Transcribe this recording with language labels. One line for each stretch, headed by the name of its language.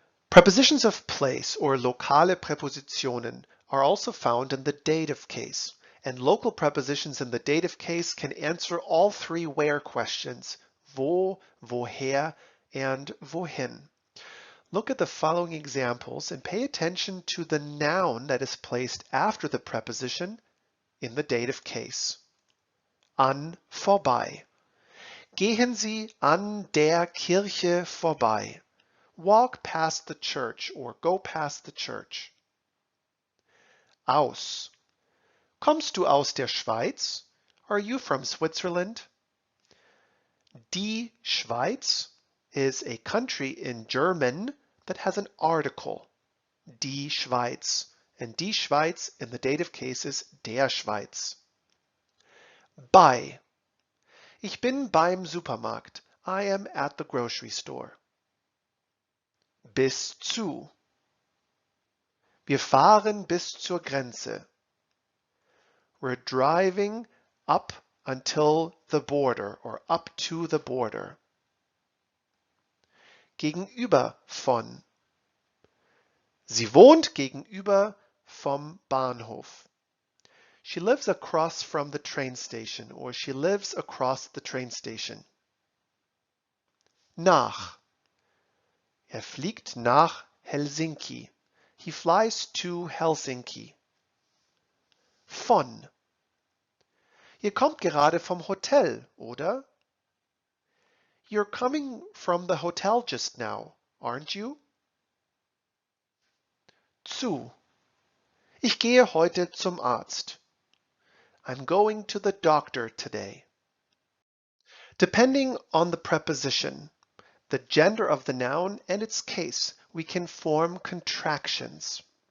English: Prepositions of place, or lokale Präpositionen, are also found in the dative case, and local prepositions in the dative case can answer all three where questions: wo, woher, and wohin. Look at the following examples and pay attention to the noun that is placed after the preposition in the dative case.
German: An, vorbei. Gehen Sie an der Kirche vorbei.
English: Walk past the church or go past the church.
German: Aus. Kommst du aus der Schweiz?
English: Are you from Switzerland? Die Schweiz is a country in German that has an article, die Schweiz, and die Schweiz in the dative case is der Schweiz. Bei.
German: Ich bin beim Supermarkt.
English: I am at the grocery store.
German: Bis zu. Wir fahren bis zur Grenze.
English: We're driving up until the border or up to the border.
German: Gegenüber von. Sie wohnt gegenüber vom Bahnhof.
English: She lives across from the train station, or she lives across the train station.
German: Nach. Fliegt nach Helsinki.
English: He flies to Helsinki. Von.
German: Ihr kommt gerade vom Hotel, oder?
English: You're coming from the hotel just now, aren't you?
German: Zu. Ich gehe heute zum Arzt.
English: I'm going to the doctor today. Depending on the preposition, the gender of the noun, and its case, we can form contractions.